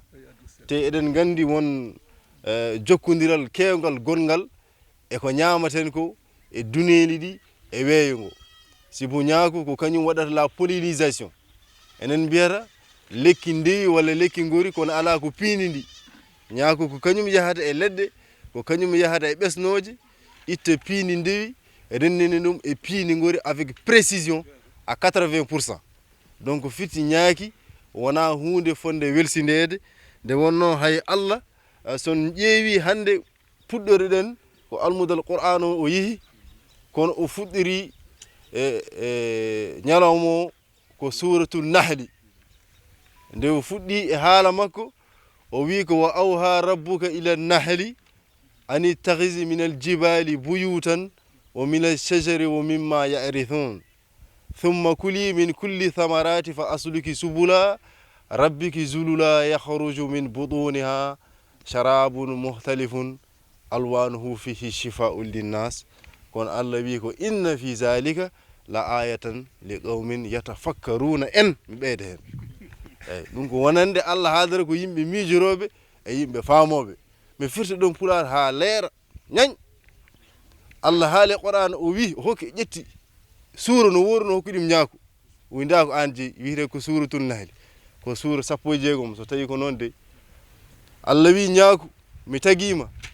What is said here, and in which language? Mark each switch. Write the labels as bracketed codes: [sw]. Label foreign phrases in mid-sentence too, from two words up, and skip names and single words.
[ff] te eɗen gandi won jokkodiral kewgal gongal e ko ñamaten ko e duneli ɗi e weeyo ngo sibu ñaaku ko kañum waɗata la pollinisation enen mbiyata lekki ndewi walla lekki ngori kono ala ko piini ndi ñaaku ko kañum yahata e leɗɗe ko kañum yahata e ɓesnoje itta piini ndewi rennini ɗum e piini ngori [fr] avec précision à 80%. [ff] donc fitti ñaaki wona hunde fonde welsindede nde wonno hay Allah son ƴeewi hande puɗɗori ɗen ko almudal qur'an o yeehi kono o fuɗɗiri ñalawmo ko suratul nahli nde o fuɗɗi e haala makko o wi ko [ar] وأوحى ربك إلى النحل أن اتخذي من الجبال بيوتا ومن الشجر ومما يعرشون ثم كلي من كل الثمرات فاسلكي سبل ربك ذللا يخرج من بطونها شراب مختلف ألوانه فيه شفاء للناس [ff] kon Allah wi ko [ar] إن في ذلك لآيات لقوم يتفكرون [ff] en mi ɓeyda hen ɗum ko wonande Allah haadara ko yimɓe miijoroɓe e yimɓe faamoɓe mi firta ɗon pulaar ha leera ñañ Allah haali Qur'an o wi o hokki ƴetti suura no wori no hokki ɗum ñaaku winda ko an jeyi wiyete ko suuratul nahli ko suura 16 so tawi ko noon de Allah wi ñaaku mi tagima